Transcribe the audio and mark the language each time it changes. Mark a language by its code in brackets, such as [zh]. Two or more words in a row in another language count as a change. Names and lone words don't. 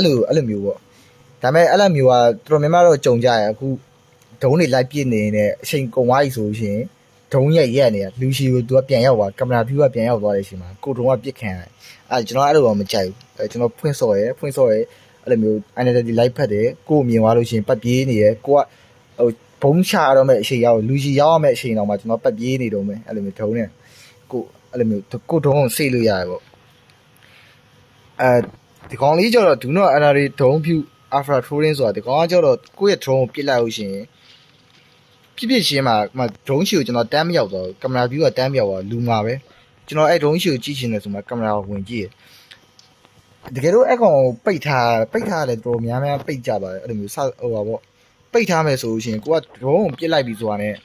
[my] လိုမျိုးပေါ့ဒါပေမဲ့အဲ့လိုမျိုးကတော်တော်များများတော့ကြုံကြရအခုဒုံးတွေလိုက်ပြစ်နေတဲ့အချိန်ကုန်သွားပြီဆိုလို့ရှိရင်ဒုံးရက်နေတာလူရှိကို तू ကပြန်ရောက်သွားကင်မရာ view ကပြန်ရောက်သွားတဲ့အချိန်မှာကိုဒုံးကပြစ်ခံရတယ်ကျွန်တော်အဲ့လိုတော့မကြိုက်ဘူးကျွန်တော်ဖွင့်ဆော့ရဲအဲ့လိုမျိုး identity လိုက်ဖက်တယ်ကိုမြင်သွားလို့ရှိရင်ပတ်ပြေးနေရဲကိုကဟိုဘုံချရတော့မဲ့အချိန်ရောက်လူကြီးရောက်ရမဲ့အချိန်တော့မှကျွန်တော်ပတ်ပြေးနေတော့မယ်အဲ့လိုမျိုးဒုံးနဲ့ကိုအဲ့လိုမျိုးကိုဒုံးကိုစိတ်လို့ရတယ်ပေါ့ ဒီကောင်လေးကျတော့ [en] do not NRA drone view after trolling [my] ဆိုတာဒီကောင်ကကျတော့ကိုယ့်ရဲ့ drone ကိုပြစ်လိုက်လို့ရှိရင်ပြစ်ချင်းမှာ drone ရှိကိုကျွန်တော်တန်းမရောက်တော့ကင်မရာ view ကတန်းမရောက်တော့လူမှာပဲကျွန်တော်အဲ့ drone ရှိကိုကြည့်ချင်တယ်ဆိုမှကင်မရာကိုဝင်ကြည့်ရတကယ်တော့အဲ့ကောင်ပိတ်ထားတယ်တော်များများပိတ်ကြပါတယ်အဲ့လိုမျိုးဟိုပါပေါ့ပိတ်ထားမယ်ဆိုလို့ရှိရင်ကိုကဒရုန်းကိုပြစ်လိုက်ပြီးဆိုတာနဲ့